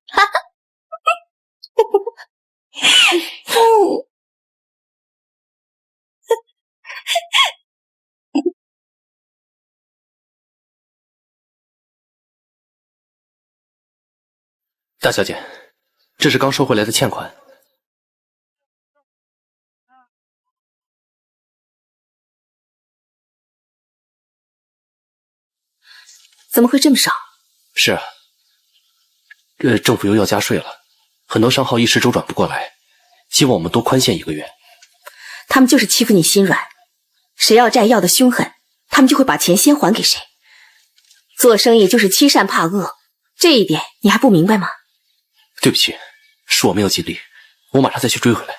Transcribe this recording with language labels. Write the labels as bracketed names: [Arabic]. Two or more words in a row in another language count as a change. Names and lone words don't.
[Chinese] 大小姐，這是剛收回來的欠款。怎麼會這麼少？是啊，政府又要加稅了，很多商號一時周轉不過來，希望我們多寬限1個月。他們就是欺負你心軟，誰要債要得兇狠，他們就會把錢先還給誰。做生意就是欺善怕惡，這一點你還不明白嗎？對不起，是我沒有盡力，我馬上再去追回來。